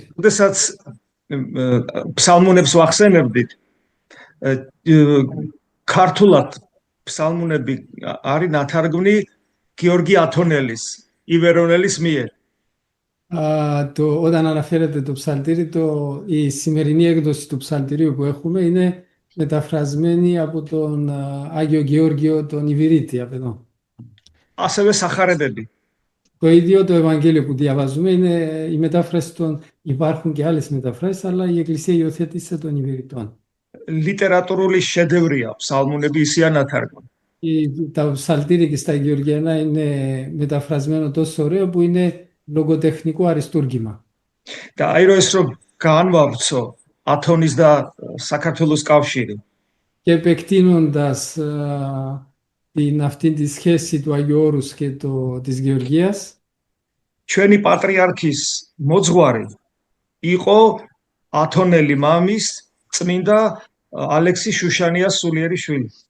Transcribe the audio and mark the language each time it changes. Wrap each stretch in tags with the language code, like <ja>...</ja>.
<ka>Ოდესაც ფსალმუნებს ვახსენებდით, ქართულად ფსალმუნები არის ნათარგმნი გიორგი ათონელის, ივერონელის მიერ.</ka> <el>Όταν αναφέρεται το ψαλτήρι, η σημερινή έκδοση του ψαλτηρίου που έχουμε είναι μεταφρασμένη από τον Άγιο Γεώργιο τον Ιβυρίτη από εδώ.</el> <ka>ასევე სახარებები.</ka> <el>Το ίδιο το Ευαγγέλιο που διαβάζουμε είναι η μετάφραση των. Υπάρχουν και άλλες μεταφράσεις, αλλά η Εκκλησία υιοθέτησε των Ιβυριτών.</el> <ka>Ლიტერატურული შედევრია ფსალმუნები ისია ნათარგმნი.</ka> <el>Τα ψαλτήρια και στα Γεωργιανά είναι μεταφρασμένο τόσο ωραίο που είναι λογοτεχνικό αριστούργημα.</el> <ka>და აი რომ ეს რომ განვავრცო ათონის და საქართველოს კავშირი.</ka> <el>Και επεκτείνοντας την αυτήν τη σχέση του Αγίου Όρους και της Γεωργίας.</el> <ka>ჩვენი პატრიარქის მოძღვარი იყო ათონელი მამის წმინდა ალექსი შუშანიას სულიერი შვილი.</ka>